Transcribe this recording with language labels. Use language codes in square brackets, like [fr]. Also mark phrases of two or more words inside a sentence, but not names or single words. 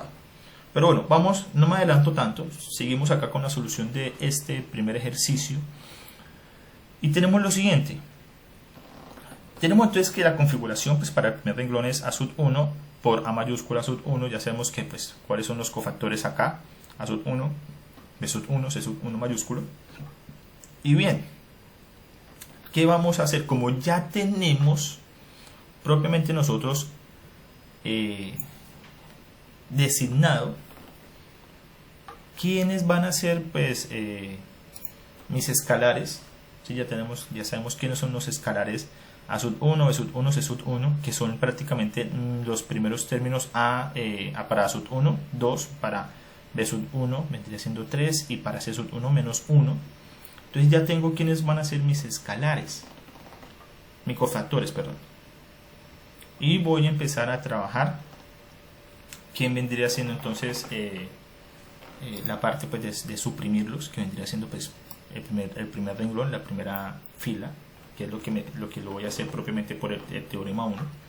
[es] Pero bueno, no me adelanto tanto, seguimos acá con la solución de este primer ejercicio, y tenemos lo siguiente. Tenemos entonces que la configuración pues, para el primer renglón es A sub 1 por A mayúscula sub 1. Ya sabemos que pues cuáles son los cofactores acá: A sub 1, B sub 1, C sub 1 mayúsculo. Y bien, ¿qué vamos a hacer? Como ya tenemos propiamente nosotros designado quiénes van a ser pues mis escalares. ¿Sí? Ya sabemos quiénes son los escalares A sub 1, B sub 1, C sub 1, que son prácticamente los primeros términos para A sub 1, 2 para B sub 1, vendría siendo 3, y para C sub 1 menos 1. Entonces ya tengo quiénes van a ser mis escalares, mis cofactores, perdón. Y voy a empezar a trabajar quién vendría siendo entonces la parte pues, de suprimirlos, que vendría siendo pues, el primer renglón, la primera fila, que es lo que lo voy a hacer propiamente por el teorema 1.